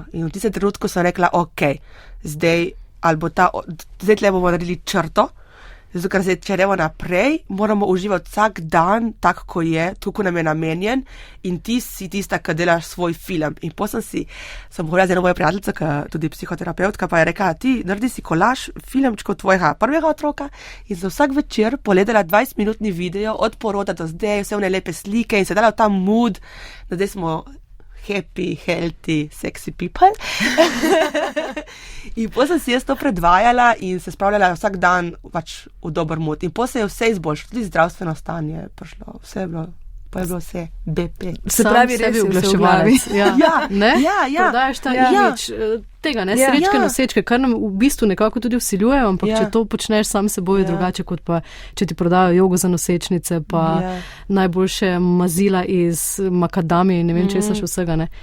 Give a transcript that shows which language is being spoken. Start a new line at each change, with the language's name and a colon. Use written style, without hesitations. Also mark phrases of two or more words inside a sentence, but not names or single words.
Slovenian: In v tistem trenutku sem rekla, zdaj tle bomo naredili črto Zato, ker če gremo naprej, moramo uživati vsak dan, tako ko je, tukaj nam je namenjen in ti si tista, ki delaš svoj film. In potem sem govorila z eno mojo prijateljico, ki je tudi psihoterapeutka, pa je rekla, ti naredi si kolaž filmčko tvojega prvega otroka in za vsak večer pogledala 20-minutni video od poroda do zdaj, vse one lepe slike in se dala v ta mood, da zdaj smo
English: happy, healthy, sexy people.
Slovenian: In potem sem si jaz to predvajala in se spravljala vsak dan pač v dober mood. In potem se je vse izboljšalo, tudi zdravstveno stanje prišlo, vse je bilo, pa je bilo vse BP. Se pravi, res je oglaševalec. Prodajaš ta imič tega, ne, srečke, nosečke, kar nam v bistvu nekako tudi vsiljujejo, ampak če to počneš sam seboj, je drugače, kot pa če ti prodajo jogo za nosečnice, pa najboljše mazila iz makadamije in ne vem česa še vsega, ne.